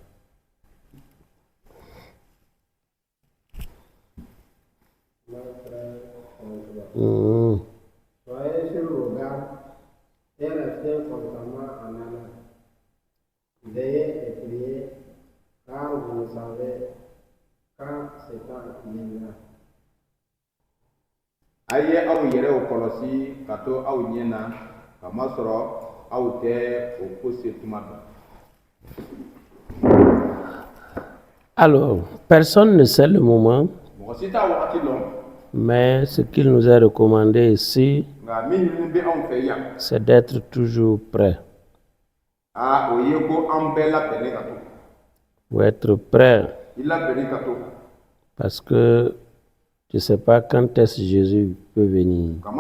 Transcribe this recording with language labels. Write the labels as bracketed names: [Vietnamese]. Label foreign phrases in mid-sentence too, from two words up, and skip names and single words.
[French] Soyez sur vos gardes et restez constamment en alerte. Veillez et priez, car vous savez quand ce temps viendra. [Bambara] Aye aw yɛrɛw kɔlɔsi ka to aw ɲɛ na ka masɔrɔ aw tɛ o ko se tuma dɔn. [French] Alors, personne ne sait le moment, [Bambara] Mɔgɔ si t'a wagati dɔn. [French] mais ce qu'il nous est recommandé ici, c'est d'être toujours prêt. Faut être prêt. Parce que je ne sais pas quand est-ce que Jésus peut venir.